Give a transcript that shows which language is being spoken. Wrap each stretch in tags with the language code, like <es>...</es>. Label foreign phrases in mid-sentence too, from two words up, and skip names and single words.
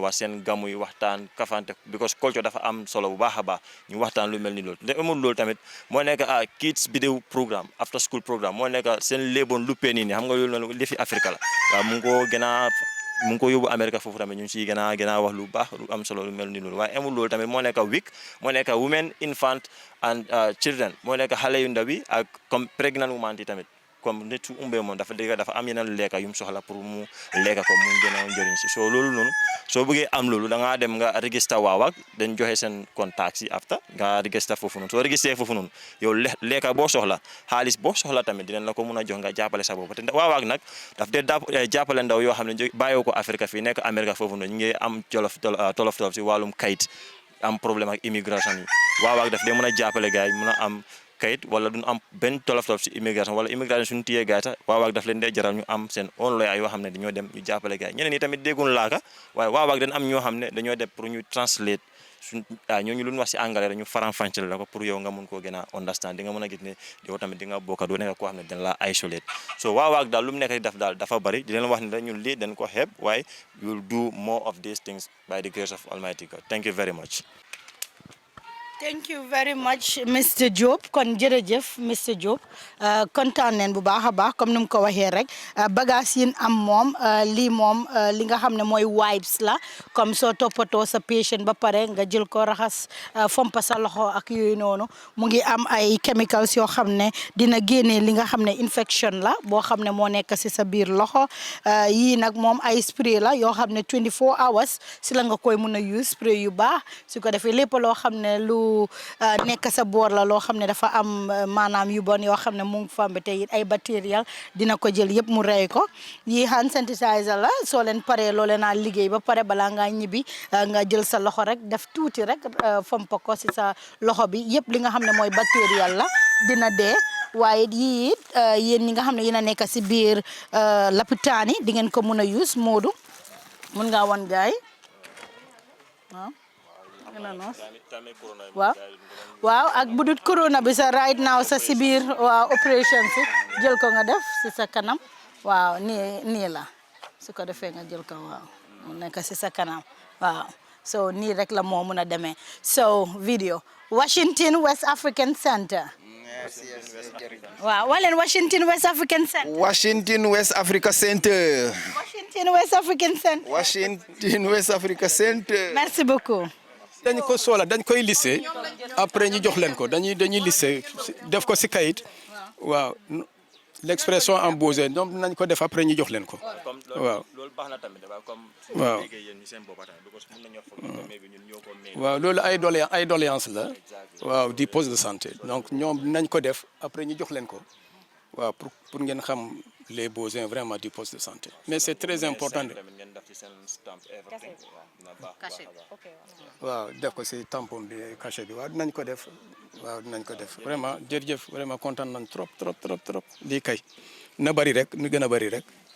<wo>wax seen gamu yi waxtaan kafante because culture dafa am solo bu baax a baax ñu waxtaan lu mel ni loolu te amul loolu tamit moo nekk</wo> <en>kids vidéo programme after school programme</en> <wo>moo nekk seen léeboon luppee nii xam nga loolu noonu li fi Afrique la waaw mu ngi ko yóbbu Amérique foofu tamit ñu ngi siy gën a wax lu baax lu am solo lu mel ni loolu waaye amul loolu tamit moo nekk week moo nekk</wo> <en>women infant and children</en> <wo>moo nekk xale yu ndaw yi ak comme</wo> <en>pregnant woman</en> <wo>yi tamit comme nit su umbee moom dafa am yeneen lekka yu mu soxla pour mu lekka ko mu gën a njëriñ si soo loolu noonu soo bëggee am loolu da ngaa dem nga register waawak dañ joxe seen contact si after nga register foofu noonu soo registré foofu noonu yow lekka boo soxla xaalis boo soxla tamit dinañ la ko mun a jox nga jàppale sa bopp te waawak nag daf dee jàppale ndaw yoo xam ne bàyyoo ko Afrique fii nekk Amérique foofu noonu ñu ngi am tolof si wàllum kayit am problème ak immigration yi waawak daf dee mën a jàppale gars yi mën a am kayit wala duñ am benn tolof si immigration wala immigration suñu téyee gaay sax waawaag daf leen dee jaral ñu am seen</wo> <en>own lawyer</en> <wo>yoo xam ne dañoo dem ñu jàppale gaay ñeneen ñi tamit dégguñ laaka waaye waawaag dañ am ñoo xam ne dañoo dem pour ñu translate suñ ñooñu lu ñu wax si anglais rek ñu faram-fàcceel la ko pour yow nga mun koo gën a understand di nga mën a gis ne yow tamit di nga bokka doo nekk koo xam ne dañ la isolate so waawaag daal lu mu nekk di def daal dafa bari di leen wax ne ñun lii dañ ko xeeb waaye</wo> <en>we will do more of these things by the grace of Almighty God. Thank you very much. Thank you very much Mr Diop</en> <wo>kon jërëjëf Mr Diop kontaan neen bu baax a baax comme ni mu ko waxee rek bagage yi am moom lii moom li nga xam ne mooy wipes la comme soo toppatoo sa patient ba pare nga jël ko raxas fompa sa loxo ak yooyu noonu mu ngi am ay chemicals yoo xam ne dina génnee li nga xam ne infection la boo xam ne moo nekk si sa biir loxo yii nag moom ay spray la yoo xam ne 24 hours si la nga koy mun a use spray yu baax su ko defee lépp loo xam ne lu nekk sa boor la loo xam ne dafa am maanaam yu bon yoo xam ne mu ngi fambe te it ay bactériel dina ko jël yëpp mu rey ko yi</wo> <en>hand sanitizer</en> <wo>la soo leen paree loo leen a liggéey ba pare balaa ngaa ñibbi nga jël sa loxo rek def tuuti rek fomp ko si sa loxo bi yëpp li nga xam ne mooy bactériel la dina dee waaye yii it yéen ñi nga xam ne yéen a nekk si biir lapitaan yi di ngeen ko mun a use Modou mun ngaa wan gaay waaw ak budut corona bi sa</wo> <en>right now</en> <wo>sa si biir waaw opération si jël ko nga def si sa kanam waaw nii la su ko defee nga jël ko waaw mu nekk si sa kanam waaw so nii rek la moo mun a demee so video Washington West African Center waaw waleen Washington West African Center Washington West Africa Center Washington West African Center Washington West Africa Center</wo> <fr>merci beaucoup</fr> <wo>dañ ko soxla dañ koy lissé après ñu jox leen ko dañuy lissé def ko si kayit waaw</wo> <fr>l'expression en besoin</fr> <wo>ñoom nañ ko def après ñu jox leen ko. waaw loolu baax na tamit comme. waaw waaw loolu ay doléance la. waaw di</wo> <fr>poste de santé</fr> <wo>donc ñoom nañ ko def après ñu jox leen ko.</wo> <fr>waaw pour</fr> <wo>ngeen xam</wo> <fr>les besoins vraiment du poste de santé mais c'est très important.</fr> <wo>waaw def ko ci tampon bi cachet bi waaw dinañ ko def. waaw dinañ ko def vraiment jërëjëf vraiment kontaan nañ trop lii kay na bari rek nu gën a bari rek.</wo>